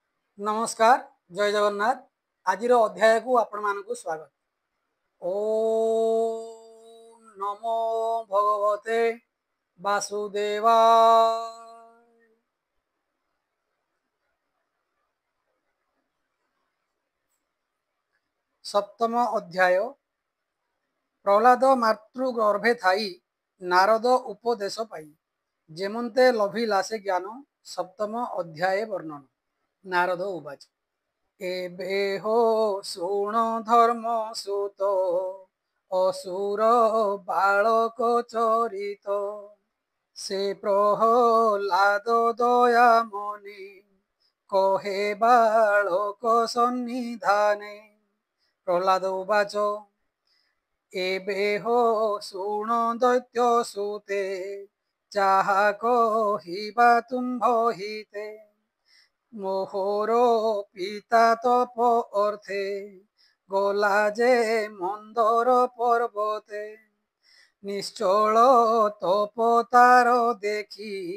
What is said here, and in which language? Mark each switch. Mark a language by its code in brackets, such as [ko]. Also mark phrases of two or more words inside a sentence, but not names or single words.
[or] ନମସ୍କାର ଜୟ ଜଗନ୍ନାଥ। ଆଜ ଅଧ୍ୟାୟ କୋ ଆପଣ ମାନକ ସ୍ୱାଗତ। [sa] ओम नमो भगवते वासुदेवाय। [or] ସପ୍ତମ ଅଧ୍ୟାୟ। ପ୍ରହଲାଦ ମାତୃଗର୍ଭେ ଥାଇ ନାରଦ ଉପଦେଶ ପାଇ ଯେମନ୍ତେ ଲଭିଲା ସେ ଜ୍ଞାନ। ସପ୍ତମ ଅଧ୍ୟାୟ ବର୍ଣ୍ଣନ। ନାରଦ ଉବାଚ ଏବେ ହୋ ଶୁଣ ଧର୍ମ ସୁତ ଅସୁର ବାଳକ ଚରିତ ସେ ପ୍ରହଲାଦ ଦୟା ମନେ କହେ ବାଳକ ସନ୍ନିଧାନେ। ପ୍ରହଲାଦ ଉବାଚ ଏବେ ହୋ ଶୁଣ ଦୈତ୍ୟ ସୁତେ ଚାହା କହିବା ତୁମ୍ଭ ହିତେ ମୋହର ପିତା ତପ ଅର୍ଥେ ଗଲା ଯେ ମନ୍ଦର ପର୍ବତେ ନିଶ୍ଚଳ ତପ ତାର ଦେଖି